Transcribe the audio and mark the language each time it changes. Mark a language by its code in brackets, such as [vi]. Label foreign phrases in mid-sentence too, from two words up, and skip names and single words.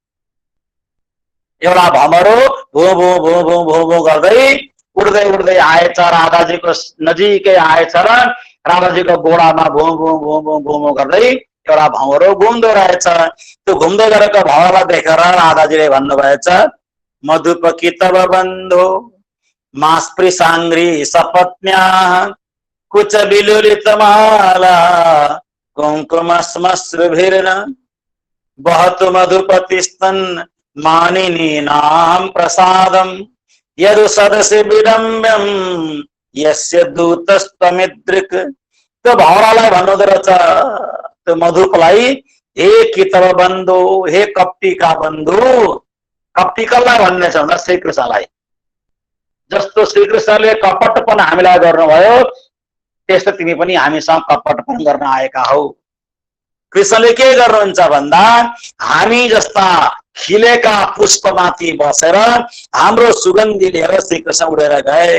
[ne] एउटा भँगरो भो भो भो भो भो भो गर्दै उड्दै उड्दै आएछ, राधाजीको नजिकै आएछ र राधाजीको गोडामा भो भो भो भो भो भो गर्दै एउटा भँगरो घुम्दो रहेछ। त्यो घुम्दै गरेको भँगरोलाई देखेर राधाजीले भन्नुभएछ [sa] मधुपकी तव बन्धो मास्पृशाङ्ग्री सपत्न्या कुच विलुलित माला कुङ्कुमश्मश्रुभिर्न बहतु मधुपतिस्तन मानिनी नाम प्रसादम यदु सदसि विडम्ब्यम यस्य दूतस्तमिद्रिक। [ne] त्यो भौरालाई भन्नुहुँदो रहेछ, त्यो मधुपलाई, हे कितव बन्धु, हे कप्टीका बन्धु। कप्टी कसलाई भन्ने छ भन्दा श्रीकृष्णलाई। जस्तो श्रीकृष्णले कपटपन हामीलाई गर्नुभयो त्यस्तो तिमी पनि हामीसँग कपटपन गर्न आएका हौ। कृष्णले के गर्नुहुन्छ भन्दा हामी जस्ता खिलेका पुष्पमाथि बसेर हाम्रो सुगन्धी लिएर श्रीकृष्ण उडेर गए।